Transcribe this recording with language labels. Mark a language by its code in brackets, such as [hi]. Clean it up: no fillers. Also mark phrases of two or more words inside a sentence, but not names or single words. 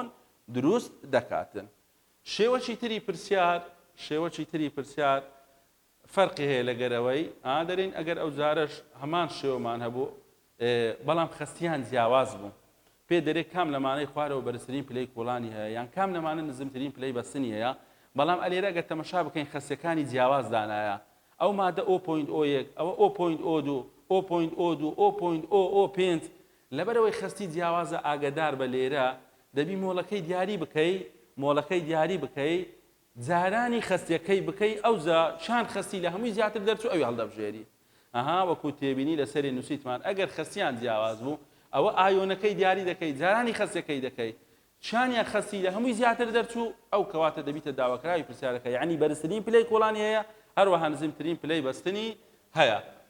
[ckb] دروست دەکاتن شێوەی تری پرسیار فەرقی هەیە لەگەرەوەی دەرێن ئەگەر ئەو جارەش هەمان شێوەمان هەبوو بەڵام خەستیان جیاواز بوو پێ دەرێ کام لەمانەی خوارەوە بەرزترین پلەی کوڵانی هەیە یان کام لەمانە نزمترین پلەی بەسنی هەیە بەڵام ئەلێرە ئەگەر تەمەشا بکەین خەستەکانی جیاواز دانایە ئەو مادە O.O1 ئەوە O.O2 O.O2 O.O5 لەبەرەوەی خەستی جیاوازە ئاگدار بە لێرە دەبی مۆڵەکەی دیاری بکەی جارانی خەستیەکەی بکەی ئەوزە چند خەستی لە هەمووی زیاتر دەرچوو ئەوی هەڵدەبژێری وەکو تێبینی لەسەری نووسیتمان ئەگەر خەستیان جیاواز بوو ئەوە ئایۆنەکەی دیاری دەکەی جارانی خەستەکەی دەکەی چانیان خەستی لە هەمووی زیاتر دەرچوو ئەو کەواتە دەبیتە داواکراوی پرسیارەکە یعنی بەرزترین پلەی کوڵانی هەیە هەروەها نزمترین پلەی بەستنی هەیە